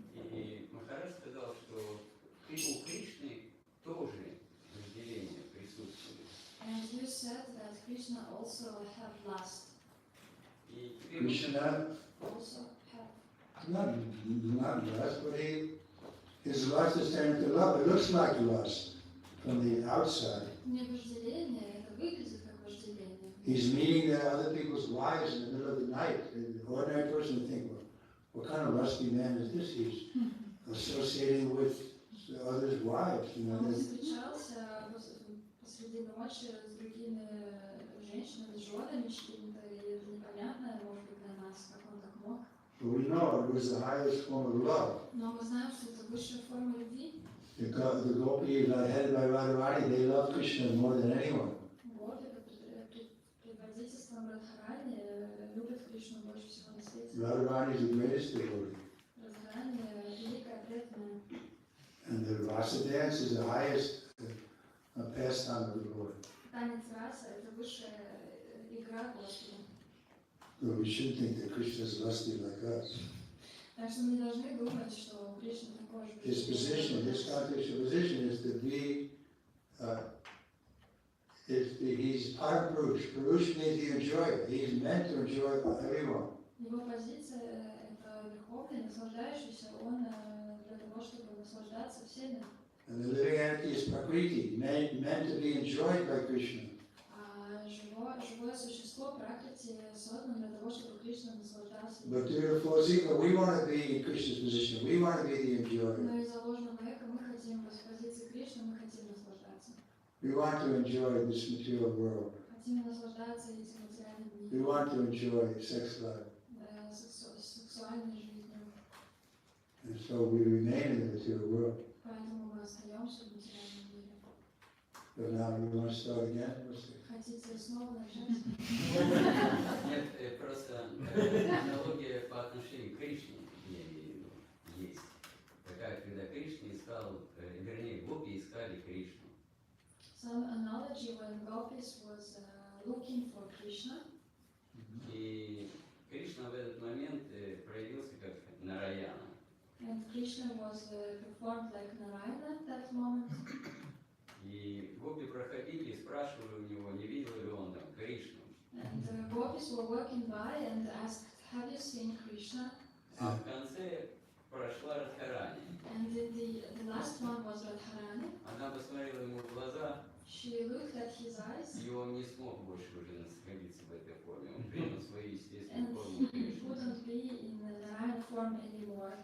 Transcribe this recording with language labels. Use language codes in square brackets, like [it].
[ru] И Махарадж сказал, что у Кришны тоже вожделение присутствует. [en] And you said that Krishna also have lust. [ru] И теперь [en] Krishna, Also have. not lust, but his lust is turned into love. It looks like lust from the outside. [ru] Не вожделение, это выглядит как вожделение. [en] He's meeting other people's wives in the middle of the night. An ordinary person would think, well, what kind of lusty man is this? He's associating with others' wives. You know, [ru] Он [en] that's- [ru] встречался посреди ночи с другими женщинами, с женами чьими-то, и это непонятно, может быть, для нас, как он так мог. [en] but we know it was the highest form of love. [ru] Но мы знаем, что это высшая форма любви. [en] The gopis, headed by Radharani, they love Krishna more than anyone. [ru] Гопи под предводительством Радхарани любят Кришну больше всего на свете. [en] Radharani is the greatest devotee. [ru] Радхарани великая преданная. [en] And the rasa dance is the highest pastime of the Lord. [ru] Танец раса – это высшая игра Господа. [en] So we should think that Krishna is lusty like us. [ru] Так что мы не должны думать, что у Кришны такой же [en] His position, his contextual position is to be, he's Parapurush. Purush means the enjoyer. He's meant to enjoy everyone. [ru] Его позиция – это верховный, наслаждающийся, он для того, чтобы наслаждаться всеми. [en] And the living entity is Prakriti, meant to be enjoyed by Krishna. [ru] А живое существо Пракрити создано для того, чтобы Кришна наслаждался. [en] But due to false ego, we want to be in Krishna's position. We want to be the enjoyer. [ru] Но из-за ложного эго мы хотим с позиции Кришны, мы хотим наслаждаться. [en] We want to enjoy this material world. [ru] Хотим наслаждаться этим материальным [en] We [ru] миром, [en] want to enjoy sex life. [ru] сексуальной жизнью. [en] And so we remain in the material world. [ru] Поэтому мы остаемся в материальном мире. [en] But now you want to start again? What's it? [ru] Хотите снова начать? Нет, просто аналогия по отношению к Кришне, я имею в виду, есть. Такая, когда Кришна искал, вернее, гопи искали Кришну. [en] Some analogy when Gopis was looking for Krishna, [ru] И Кришна в этот момент проявился как Нараяна. [en] and Krishna was performed like Narayana at that moment. [ru] И гопи проходили и спрашивали у него, не видел ли он там Кришну. [en] And Gopis were walking by and asked, "Have you seen Krishna?" [ru] А в конце прошла Радхарани. [en] And the last one was Radharani. [ru] Она посмотрела ему в глаза, [en] She looked at his eyes, [ru] и он не смог больше уже находиться в этой форме. Он принял свою естественную [en] and [ru] форму [en] he [ru] Кришны. [en] couldn't be in the Narayana form anymore.